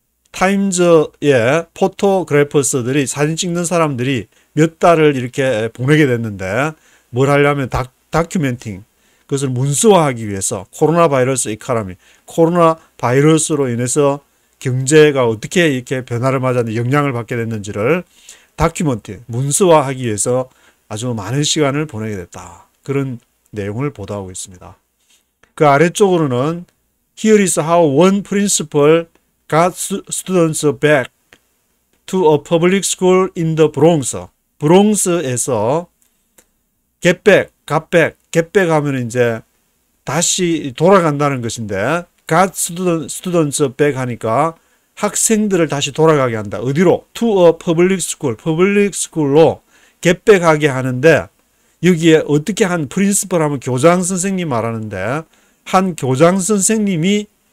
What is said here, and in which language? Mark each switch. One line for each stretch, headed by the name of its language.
Korean: 타임즈의 포토그래퍼스들이 사진 찍는 사람들이 몇 달을 이렇게 보내게 됐는데 뭘 하려면 다큐멘팅 그것을 문서화하기 위해서 코로나 바이러스 이카라미 코로나 바이러스로 인해서 경제가 어떻게 이렇게 변화를 맞았는지 영향을 받게 됐는지를 다큐멘팅 문서화하기 위해서 아주 많은 시간을 보내게 됐다. 그런 내용을 보도하고 있습니다. 그 아래쪽으로는
English: Here is how one principal got students back to a public school in the Bronx.
Korean: 브롱스에서 getback 하면 이제 다시 돌아간다는 것인데
English: got students back
Korean: 하니까 학생들을 다시 돌아가게 한다. 어디로?
English: To a public school
Korean: 로 get back 하게 하는데 여기에 어떻게 한 프린시플 하면 교장 선생님 말하는데 한 교장 선생님이